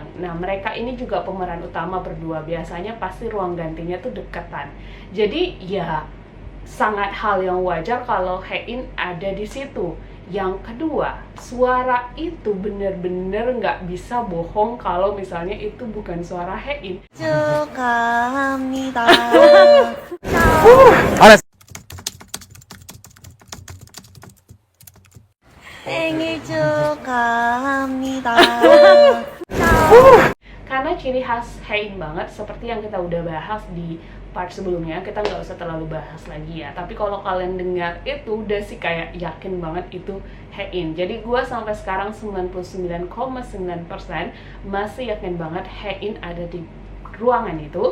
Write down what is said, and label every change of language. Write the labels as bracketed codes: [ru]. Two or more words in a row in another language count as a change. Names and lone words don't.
[id] Nah, mereka ini juga pemeran utama berdua. Biasanya pasti ruang gantinya tuh deketan. Jadi ya sangat hal yang wajar kalau Haein ada di situ. Yang kedua, suara itu bener-bener nggak bisa bohong kalau misalnya itu bukan suara Haein. [ko] 축하합니다. 생일 축하합니다. [id] Karena ciri khas Haein banget, seperti yang kita udah bahas di part sebelumnya, kita nggak usah terlalu bahas lagi ya. Tapi kalau kalian dengar itu udah sih kayak yakin banget itu Haein. Jadi gue sampai sekarang 99,9% masih yakin banget Haein ada di ruangan itu.